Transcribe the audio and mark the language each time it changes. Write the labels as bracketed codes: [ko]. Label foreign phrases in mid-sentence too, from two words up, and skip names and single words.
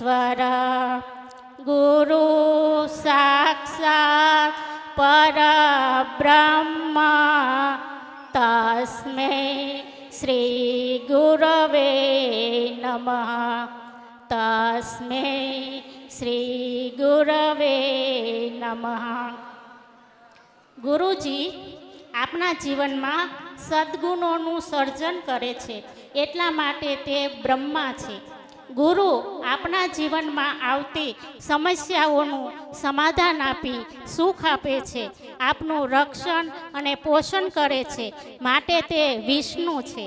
[sa] ईश्वर गुरु साक्षात् परब्रह्म तस्मै श्री गुरवे नमः तस्मै श्री गुरवे नमः। [gu] गुरुजी આપના જીવનમાં સદ્ગુણોનું સર્જન કરે છે એટલા માટે તે બ્રહ્મા છે। ગુરુ આપણા જીવનમાં આવતી સમસ્યાઓનું સમાધાન આપી સુખ આપે છે, આપનું રક્ષણ અને પોષણ કરે છે માટે તે વિષ્ણુ છે।